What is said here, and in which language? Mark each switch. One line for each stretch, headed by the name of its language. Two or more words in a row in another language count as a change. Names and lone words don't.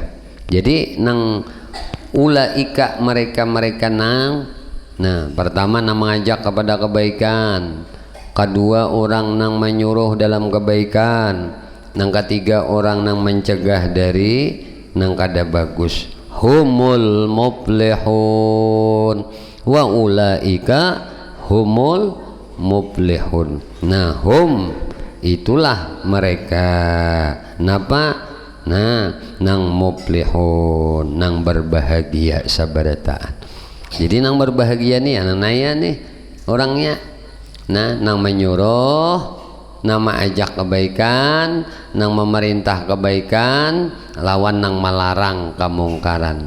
Banjar: Jadi nang ulaika mereka nang, nah pertama nang mengajak kepada kebaikan, kedua orang nang menyuruh dalam kebaikan, nang ketiga orang nang mencegah dari nang kada bagus.
Arabic: هم المفلحون وأولئك هم المفلحون.
Banjar: Nah, hum itulah mereka. Napa? Nah, nang muflihun, nang berbahagia sabarataan. Jadi nang berbahagia nih anak naya nih orangnya. Nah, nang menyuruh, nang mengajak kebaikan, nang memerintah kebaikan, lawan nang melarang kemungkaran.